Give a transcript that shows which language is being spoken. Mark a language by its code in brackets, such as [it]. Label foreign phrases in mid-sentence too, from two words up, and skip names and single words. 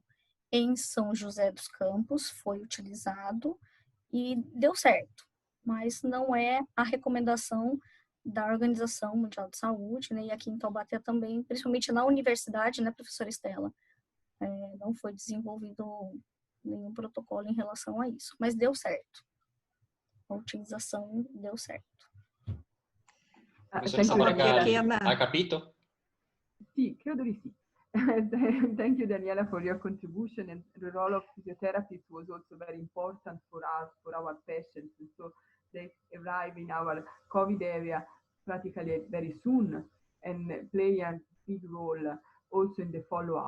[pt] Em São José dos Campos foi utilizado e deu certo, mas não é a recomendação da Organização Mundial de Saúde, né? E aqui em Taubaté também, principalmente na universidade, né, professora Estela, não foi desenvolvido nenhum protocolo em relação a isso, mas deu certo. A utilização deu certo. [it] Professora Bargagli, hai capito? Sì, credo di sì. [en] Thank you, Daniela, for your contribution. And the role of physiotherapists was also very important for us, for our patients. And so they arrive in our COVID area practically very soon and play a big role also in the follow-up.